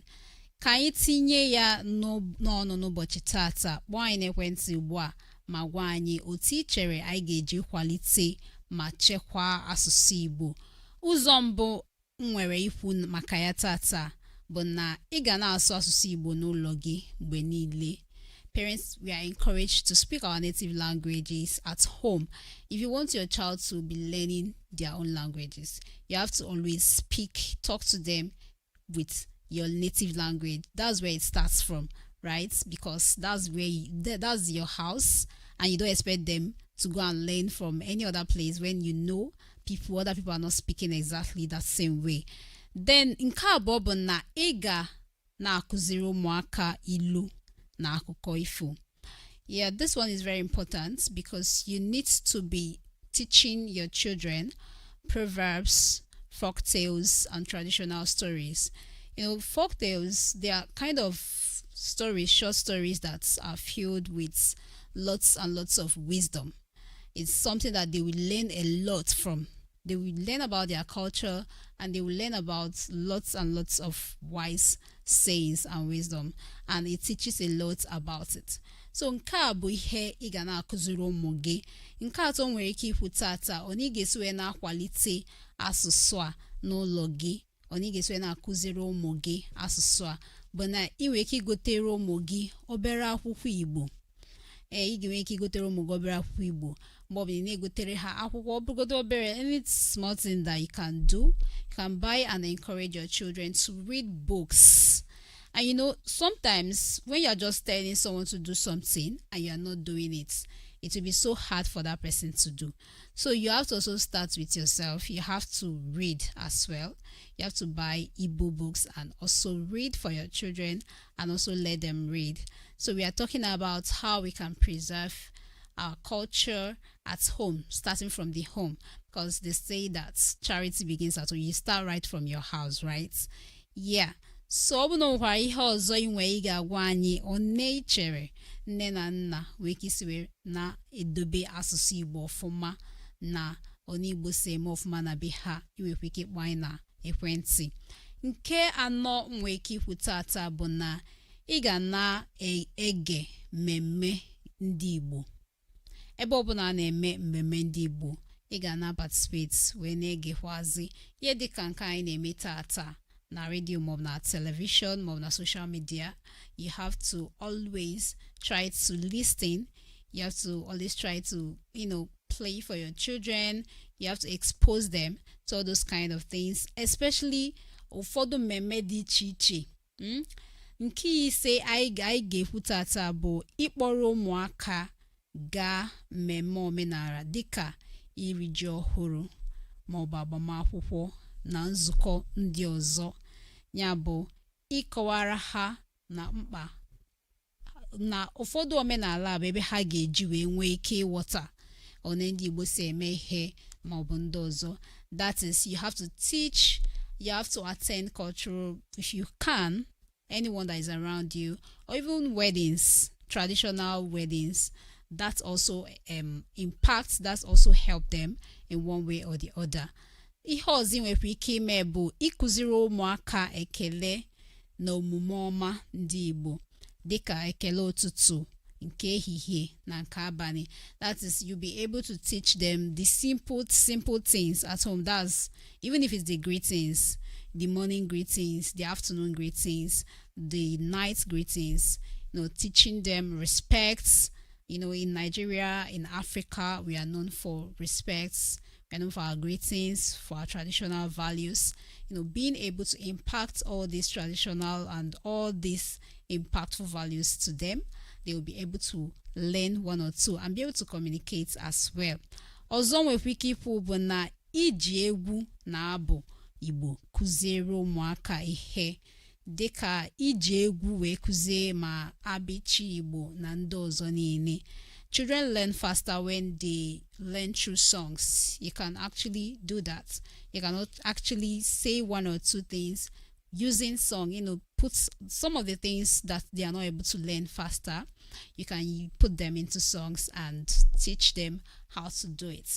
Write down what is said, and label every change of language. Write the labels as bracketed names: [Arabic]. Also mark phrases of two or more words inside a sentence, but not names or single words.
[Igbo] Ka anyị tinye ya n'ọnụ n'ụbọchị tata. Kpọọ anyị n'ekwentị ugbu a ma gwa anyị otu ị chere anyị ga-eji kwalite ma chekwaa asụsụ Igbo. Ụzọ mbụ nwere ikwu maka ya tata bụ na ị ga na-asụ asụsụ Igbo n'ụlọ gị mgbe niile. [English] Parents, we are encouraged to speak our native languages at home. If you want your child to be learning their own languages, you have to always talk to them with your native language. That's where it starts from, right? Because that's that's your house, and you don't expect them to go and learn from any other place when you know other people are not speaking exactly that same way. [Igbo] Then nke abụọ bụ na ị ga na-akụziri ụmụaka ilu na akụkọ ifo. [English] Yeah, this one is very important because you need to be teaching your children proverbs, folk tales, and traditional stories. Folk tales, they are kind of stories, short stories that are filled with lots and lots of wisdom. It's something that they will learn a lot from. They will learn about their culture, and they will learn about lots and lots of wise sayings and wisdom, and it teaches a lot about it. [Igbo] So nke a bụ ihe ị ga na-akụziri ụmụ gị. Nke atọ nwere ike ikwu tata, onye ga-esi wee na-akwalite asụsụ a n'ụlọ gị, onye ga-esi wee na-akụziri ụmụ gị asụsụ a bụ na ị nwere ike igotere ụmụ gị obere akwụkwọ Igbo. Ị ga-enwe ike igotere ụmụ gị obere akwụkwọ Igbo. Mgbe ọ na-egotere ha akwụkwọ ọbụgodo obere, [English] any small thing that you can do, you can buy and encourage your children to read books. And sometimes when you're just telling someone to do something and you're not doing it, it will be so hard for that person to do. So you have to also start with yourself. You have to read as well. You have to buy Igbo books and also read for your children and also let them read. So we are talking about how we can preserve our culture at home, starting from the home, because they say that charity begins at home. You start right from your house, right? Yeah. [Igbo] So ọ bụ na nwekwara ihe ọzọ inwe ị ga-agwa anyị one ị chere nne na nna wee kisiwe na-edobe asụsụ Igbo ọfụma na onye Igbo si eme ọfụma na be ha, iwekwa ike ịkpọ anyị na ekwentị. Nke anọ nwee ike ikwu tata bụ na ị ga na-ege mmemme ndị Igbo. Ebe ọbụla na-eme mmemme ndị Igbo, ị ga na participate wee na-egekwazi ihe dịka nke anyị na-eme tata na radio maọbụ na television maọbụ na [English] social media. You have to always try to listen. You have to always try to, play for your children. You have to expose them to all those kind of things, especially [Igbo] ụfọdụ mmemme dị iche iche. Nke ise anyị ga-ekwu tata bụ ịkpọrọ ụmụaka gaa mmemme omenala dịka iri ji ọhụrụ maọbụ agbamakwụkwọ na nzukọ ndị ọzọ. Ya bụ ịkọwara ha na mkpa na ụfọdụ omenala bụ ebe ha ga-eji wee nwee ike ịghọta one ndị Igbo si eme ihe maọbụ ndị ọzọ. [English] That is, you have to teach, you have to attend cultural, if you can, anyone that is around you, or even weddings, traditional weddings. That also impacts, that's also help them in one way or the other. [Igbo] Ihe ọzọ nwere ike ime bụ ịkụziri ụmụaka ekele na omume ọma ndị Igbo dịka ekele ụtụtụ, nke ehihie na nke abalị. [English] That is, you'll be able to teach them the simple things at home. That's even if it's the greetings, the morning greetings, the afternoon greetings, the night greetings, teaching them respect. In Nigeria, in Africa, we are known for respects. We are known for our greetings, for our traditional values. Being able to impact all these traditional and all these impactful values to them, they will be able to learn one or two and be able to communicate as well. [Igbo] Ọzọ nwekwa ike ikwu bụ na iji egwu na abụ Igbo kụziere ụmụaka ihe dịka iji egwu wee kụzie ma abịchi Igbo na ndị ọzọ niile. [English] Children learn faster when they learn through songs. You can actually do that. You cannot actually say one or two things using song, put some of the things that they are not able to learn faster. You can put them into songs and teach them how to do it.